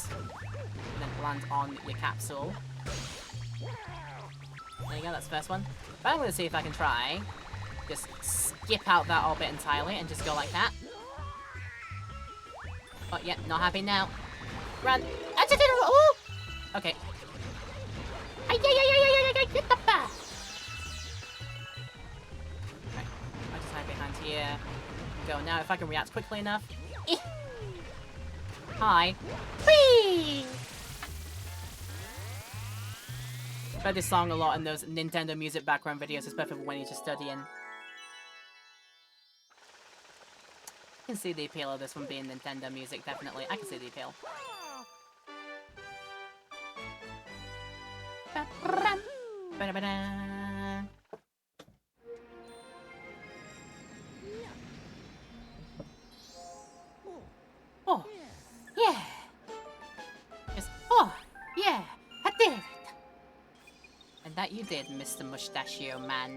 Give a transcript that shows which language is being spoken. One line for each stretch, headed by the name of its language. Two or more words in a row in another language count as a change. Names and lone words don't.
English: And then land on your capsule. There you go, that's the first one. But I'm going to see if I can try. Just skip out that orbit entirely and just go like that. Oh, yeah, not happy now. Run. Oh! Okay. Ay, ay, ay, ay, ay, ay, ay, get the bus. Right. I just hide behind here. Go now if I can react quickly enough. Eh. Hi. Whee! I've heard this song a lot in those Nintendo music background videos, especially when you're just studying. I can see the appeal of this one being Nintendo music, definitely. I can see the appeal. Ba-brum. Ba-da-ba-da. Oh, yeah. Yes. Oh, yeah. I did it. And that you did, Mr. Mustachio Man.